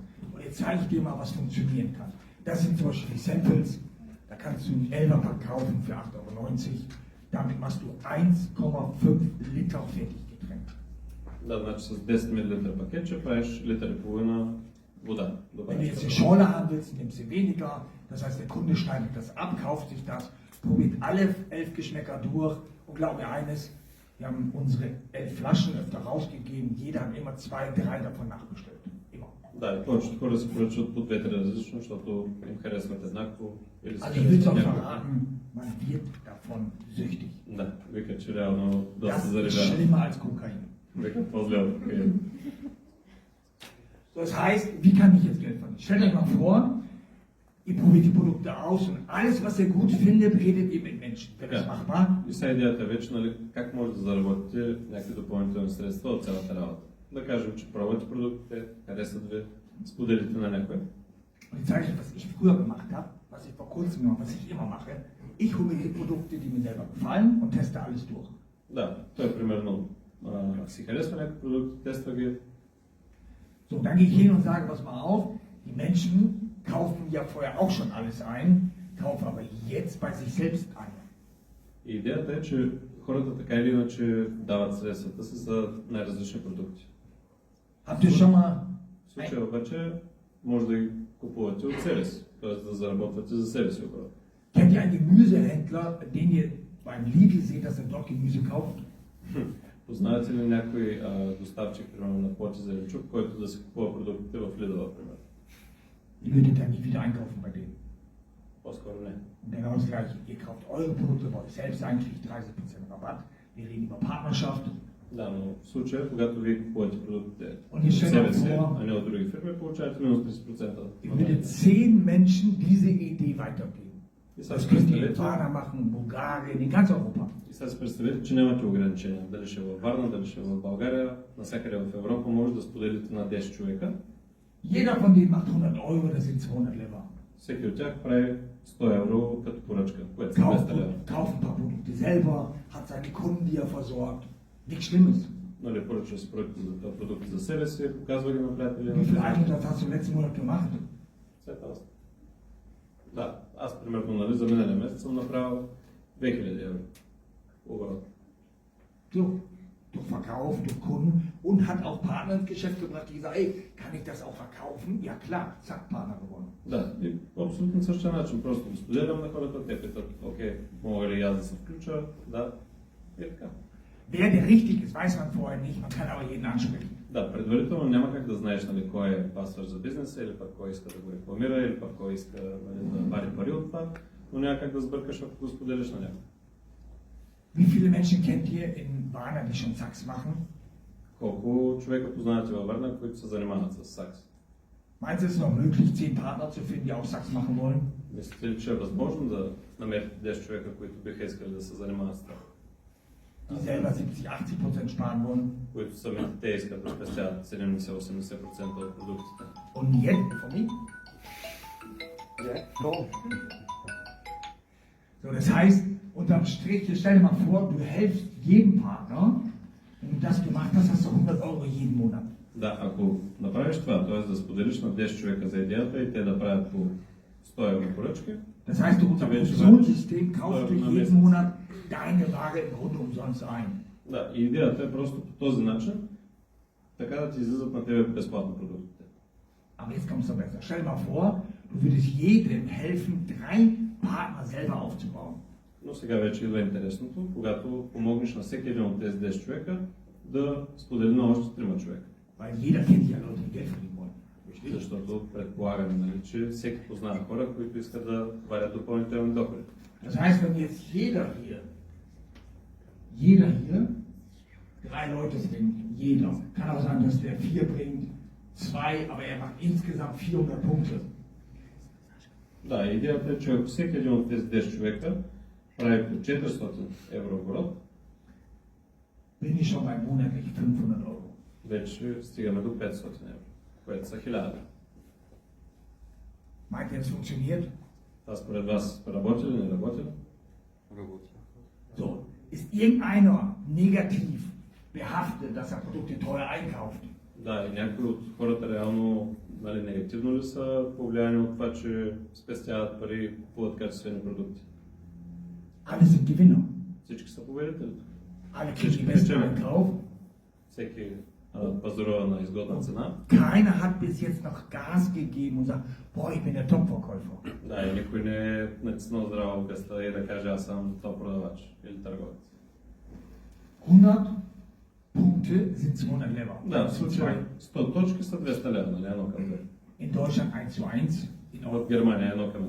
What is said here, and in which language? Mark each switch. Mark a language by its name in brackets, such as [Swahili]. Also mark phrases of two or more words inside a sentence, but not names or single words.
[German] Und jetzt zeige ich dir mal, was funktionieren kann. Das sind zum Beispiel die Samples. Da kannst du einen 11er-Pack kaufen für 8,90 €. Damit machst du 1,5 Liter Fertiggetränk. [Bulgarian] Да, значи с 10 мл пакетче правиш литър и половина вода. [German] Wenn du jetzt eine Schorle haben willst, nimmst du weniger. Das heißt, der Kunde schneidet das ab, kauft sich das probiert alle 11 Geschmäcker durch und glaub mir eines, wir haben unsere 11 Flaschen öfter rausgegeben, jeder hat immer 2, 3 davon nachbestellt. Immer. [Bulgarian] Да, и повечето хора се поръчват по двете различно, защото им харесват еднакво. Или се [German] Also ich will es auch [Bulgarian] някакво. [German] verraten, man wird davon süchtig. [Bulgarian] Да, вика, че реално доста [German] Das ist [Bulgarian] зарежава. [German] schlimmer als Kokain. [Bulgarian] Вика, по-зле от кокаин. [German] So, das heißt, wie kann ich jetzt Geld verdienen? Stellt euch mal vor, ihr probiert die Produkte aus und alles, was ihr gut findet, redet ihr mit Menschen. Wäre das Ja. machbar? [Bulgarian] И сега идеята е вече, нали, как може да заработите някакви допълнителни средства от цялата работа. Да кажем, че пробвате продуктите, харесват ви, споделите на някой. [German] Und jetzt zeige ich euch, was ich früher gemacht habe, was ich vor kurzem gemacht habe, was ich immer mache. Ich hole mir die Produkte, die mir selber gefallen und teste alles durch. [Bulgarian] Да, той примерно си харесва някакви продукти, тества ги. [German] So, dann gehe ich hin und sage, pass mal auf, die Menschen kaufen ja vorher auch schon alles ein, kaufen aber jetzt bei sich selbst ein. [Bulgarian] И идеята е, че хората така или иначе дават средствата си за най-различни продукти. [German] Habt ihr schon mal [Bulgarian] В случая обаче може да ги купувате от себе си, т.е. да заработвате за себе си обратно. [German] Kennt ihr einen Gemüsehändler, den ihr beim Lidl seht, dass er dort Gemüse kauft? [Bulgarian] Познавате ли някой доставчик, примерно на плод и зеленчук, който да си купува продуктите в Lidl, примерно? [German] Ihr würdet dann nie wieder einkaufen bei denen. [Bulgarian] По-скоро не. [German] Und dann genau das gleiche. Ihr kauft eure Produkte bei euch selbst ein, kriegt 30% Rabatt. Wir reden über Partnerschaft. [Bulgarian] Да, но в случая, когато вие купувате продуктите [German] Und ihr [Bulgarian] от [German] stellt [Bulgarian] себе [German] euch [Bulgarian] си, [German] vor, [Bulgarian] а не от други фирми, получавате минус 30%. [German] ihr würdet 10 Menschen diese Idee weitergeben. [Bulgarian] И сега [German] Das [Bulgarian] си [German] könnt ihr in [Bulgarian] представете, [German] Ghana machen, Bulgarien, in ganz Europa. [Bulgarian] и сега си представете, че нямате ограничения. Дали ще е във Варна, дали ще е в България, навсякъде в Европа може да споделите на 10 човека. [German] Jeder von denen macht 100 Euro, das sind 200 Lever. [Bulgarian] Всеки от тях прави 100 евро като поръчка, което са 200 лева. [German] Kauft ein paar Produkte selber, hat seine Kunden, die er versorgt. Nichts Schlimmes. [Bulgarian] Нали, поръчва си продукти за себе си, показва ги на приятели. [German] Wie viel Einsatz hast du letzten Monat gemacht? [Bulgarian] След това. Да, аз примерно нали, за миналия месец съм направил 2000 евро оборот. [German] So, durch Verkauf, durch Kunden und hat auch Partner ins Geschäft gebracht, die gesagt, ey, kann ich das auch verkaufen? Ja klar, zack, Partner gewonnen. [Bulgarian] Да, и по абсолютно същия начин. Просто го споделям на хората, те питат, окей, мога ли аз да се включа? Да, и така. [German] Wer der richtig ist, weiß man vorher nicht, man kann aber jeden ansprechen. [Bulgarian] Да, предварително няма как да знаеш нали, кой е пасваш за бизнеса, или пък кой иска да го рекламира, или пък кой иска нали, да вади пари от това, но няма как да сбъркаш, ако го споделиш на някой. [German] Wie viele Menschen kennt ihr in Warna, die schon Sachs machen? [Bulgarian] Колко човека познавате във Варна, които се занимават с сакс? [German] Meinst du, es ist noch möglich, 10 Partner zu finden, die auch Sachs machen wollen? [Bulgarian] Мислите ли, че е възможно да намерите 10 човека, които биха искали да се занимават с това? [German] Die selber 70-80% sparen wollen? [Bulgarian] Които самите те искат да спестяват 70-80% от продуктите. [German] Und jetzt, von mir? Ja, cool. So, das heißt, unterm Strich, stell dir mal vor, du helfst jedem Partner, wenn du das gemacht hast, hast du 100 Euro jeden Monat. [Bulgarian] Да, ако направиш това, т.е. да споделиш на 10 човека за идеята и те да правят по 100 евро поръчки, [German] Das heißt, durch unser Provisionssystem kaufst du jeden Monat deine Ware im Grunde umsonst ein. [Bulgarian] да, и идеята е просто по този начин, така да ти излизат на тебе безплатно продуктите. [German] Aber jetzt kommt es noch besser. Stell dir mal vor, du würdest jedem helfen, 3 Partner selber aufzubauen. [Bulgarian] Но сега вече идва интересното, когато помогнеш на всеки един от тези 10 човека да сподели на още 3 човека. [German] Weil jeder kennt ja Leute, die Geld verdienen wollen. [Bulgarian] Защото предполагаме, нали, че всеки познава хора, които искат да варят допълнителни доходи. [German] Das heißt, wenn jetzt jeder hier 3 Leute bringt, jeder, kann auch sein, dass der 4 bringt, 2, aber er macht insgesamt 400 Punkte. [Bulgarian] Да, идеята е, че ако всеки един от тези 10 човека прави по 400 евро оборот, [German] Bin ich schon bei monatlich 500 Euro. [Bulgarian] вече стигаме до 500 евро, което са 1000. [German] Meint ihr, es funktioniert? [Bulgarian] Това според вас работи ли, не работи ли? Работи. [German] So, ist irgendeiner negativ behaftet, dass er Produkte teuer einkauft? [Bulgarian] Да, и някои от хората реално нали, негативно ли са повлияни от това, че спестяват пари и купуват качествени продукти? [German] Alle sind Gewinner. [Bulgarian] Всички са победители. [German] Alle kriegen die besten Einkauf. [Bulgarian] Всеки пазарува на изгодна цена. [German] Keiner hat bis jetzt noch Gas gegeben und sagt, boah, ich bin der Top-Verkäufer. [Bulgarian] Да, и никой не е натиснал здрава обясна и да каже аз съм топ продавач или търговец. [German] 100 Punkte sind 200 Lever. [Bulgarian] Да, в случая 100 точки са 200 лева, нали, едно към две. [German] In Deutschland 1:1, in [Bulgarian] В [German] Europa [Bulgarian] Германия едно към едно.